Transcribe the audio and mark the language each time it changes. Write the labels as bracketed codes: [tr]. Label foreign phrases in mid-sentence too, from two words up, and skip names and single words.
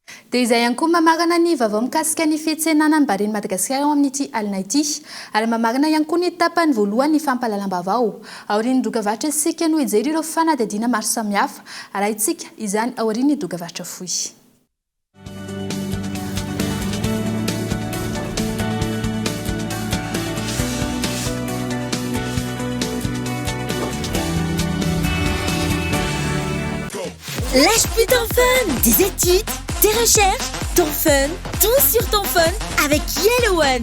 [mg] dia izay ihany koa mamarana ny vaovao mikasika ny fiantsenanam-baren'i Madagasikara ao amin'ity alina ity ary mamarana ihany koa ny tapany voalohany ny fampahalalam-baovao aorian'ny dokavarotra isika no hijery ireo fanadihadiana maro samihafa ary isika izany aorian'ny dokavarotra fohy. [fr] Lâche plus ton fun, des études, des recherches, ton fun, tout sur ton phone avec Yellow One.